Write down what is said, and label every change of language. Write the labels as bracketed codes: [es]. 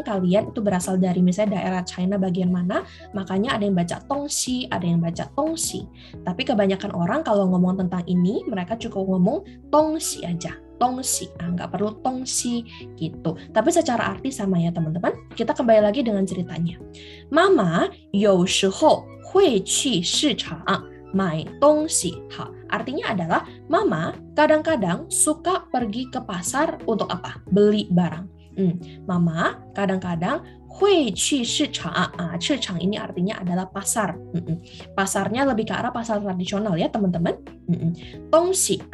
[id] Kalian itu berasal dari misalnya daerah China bagian mana, makanya ada yang baca tongxi, ada yang baca tongxi. Tapi kebanyakan orang kalau ngomong tentang ini, mereka cukup ngomong tongxi aja. Tongxi, nggak perlu tongxi gitu. Tapi secara arti sama ya teman-teman. Kita kembali lagi dengan ceritanya. [zh] Mama 有时候会去市场买东西. [id] Artinya adalah mama kadang-kadang suka pergi ke pasar untuk apa? Beli barang. Mama kadang-kadang [zh] 会去市场. [id] 市场 ini artinya adalah pasar. Pasarnya lebih ke arah pasar tradisional ya teman-teman. Tongxi.